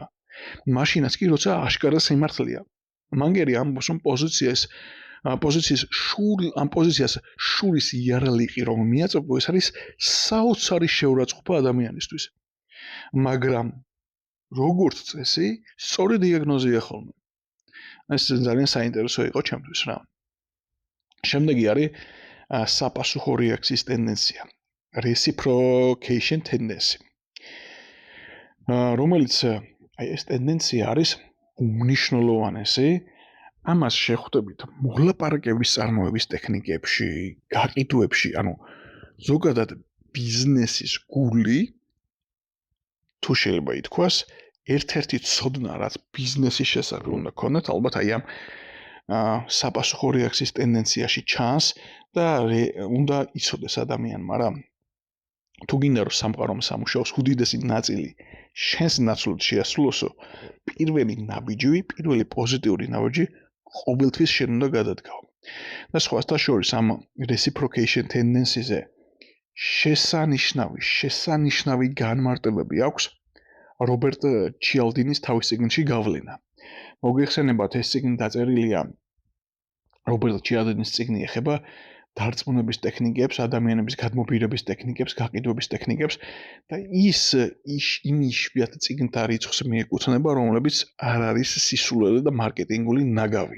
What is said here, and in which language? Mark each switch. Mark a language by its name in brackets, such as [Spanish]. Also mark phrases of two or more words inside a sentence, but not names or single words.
[Georgian] მაშინაც კი როცა აშკარა სიმართლეა. მანგერი ამბობს, რომ პოზიციას შურის იარაღი რომ მიაწვდო, ეს არის საოცარი შეურაცხყოფა ადამიანისთვის. მაგრამ როგორც წესი, სწორი დიაგნოზია ხოლმე. ეს ძალიან საინტერესო იყო ჩემთვის რა. შემდეგი არის საპასუხო რეაქციის ტენდენცია, [English] reciprocation tendency. [Georgian] რომელიც ეს ტენდენცია არის უმნიშვნელოვანესი. ამას შეხვდებით მოლაპარაკების წარმოების ტექნიკებში, გაყიდვებში, ანუ ზოგადად ბიზნესის გული თუ შეიძლება ითქვას, ერთ-ერთი ცოდნა, რაც ბიზნესის შესახებ უნდა გქონდეთ, ალბათ აი ამ საპასუხო რეაქციის ტენდენციაში ჩანს და უნდა იცოდეს ადამიანმა რა. თუ გინდა რომ სამყარომ სამუშაოს უდიდესი ნაწილი შენს ნაცვლად შეასრულოსო, პირველი პოზიტიური ნაბიჯი ყოველთვის შენ უნდა გადადგაო. და სხვათა შორის ამ [English] reciprocation tendency- [Georgian] ზე შესანიშნავი განმარტებები აქვს რობერტ ჩიალდინის თავის წიგნში გავლენა. მოგეხსენებათ, ეს წიგნი დაწერილია რობერტ ჩიალდინის წიგნი ეხება დარწმუნების ტექნიკებს, ადამიანების გადმობირების ტექნიკებს, გაყიდვების ტექნიკებს და ის იშვიათ წიგნთა რიცხვს მიეკუთვნება, რომლებიც არ არის სისულელე და მარკეტინგული ნაგავი.